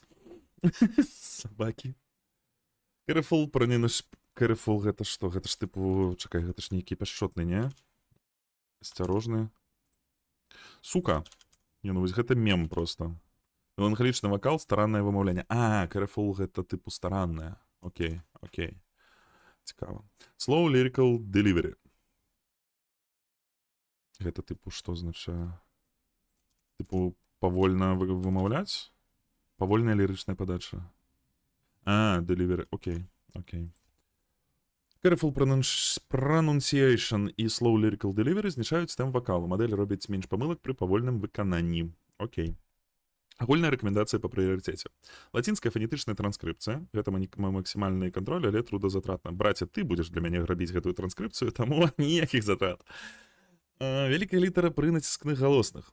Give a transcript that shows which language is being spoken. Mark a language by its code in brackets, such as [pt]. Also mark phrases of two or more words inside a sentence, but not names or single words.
[be] Сабакі. [en] Careful, Careful, [be] гэта што? Гэта ж тыпу... Чакай, гэта ж нейкі пяшчотны, не? Асцярожны. Сука. Не, ну вось гэта мем просто. Меланхалічны вакал, стараннае вымаўленне. Careful, гэта тыпу стараннае. Окей. Цікава. [en] Slow lyrical delivery. [be] Гэта тыпу што значае? Тыпу павольна вымаўляць? Павольная лірычная падача. Delivery, окей. [en] Careful pronunciation [be] і [en] slow lyrical delivery [be] знішаюць тэмп вакалу. Мадэль робіць менш памылак пры павольным выкананні. Окей. Агульная рэкамендацыя па прыярытэце. Лацінская фанетычная транскрыпцыя. Гэта максімальны кантроль, але трудазатратна. Браце, ты будзеш для мяне рабіць гэтую транскрыпцыю, таму ніякіх затрат. Вялікая літара пры націскных галосных.